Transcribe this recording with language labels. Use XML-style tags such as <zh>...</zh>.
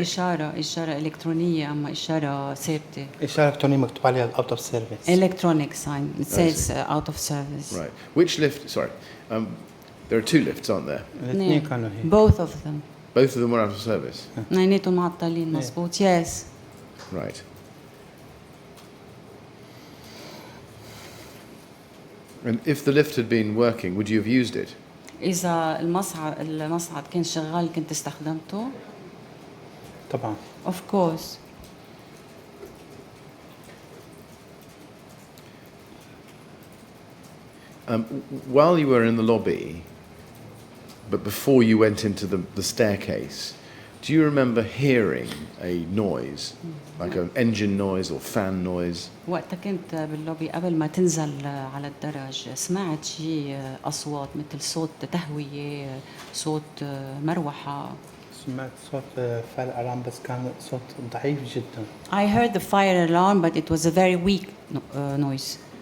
<ar>إشارة إلكترونية أما إشارة ثابتة. إشارة إلكترونية مكتوب عليها</ar> <en>out of service. Electronic sign. It says out of service. Right. Which lift? Sorry. There are two lifts, aren't there?</en> <ar>الاثنين كانوا هيك.</ar> <en>Both of them. Both of them were out of service.</en> <ar>اثنيناتهم معطلين مزبوط.</ar> <en>Yes. Right. And if the lift had been working, would you have used it?</en> <ar>إذا المصعد كان شغال كنت استخدمته؟ طبعا.</ar> <en>Of course. While you were in the lobby, but before you went into the staircase, do you remember hearing a noise, like an engine noise or fan noise?</en> <ar>وقت كنت باللوبي قبل ما تنزل على الدرج سمعت شيء أصوات مثل صوت تهوية صوت مروحة. سمعت صوت</ar> <en>fire alarm</en> <ar>بس كان صوت ضعيف جدا.</ar> <en>I heard the fire alarm but it was a very weak noise.</en>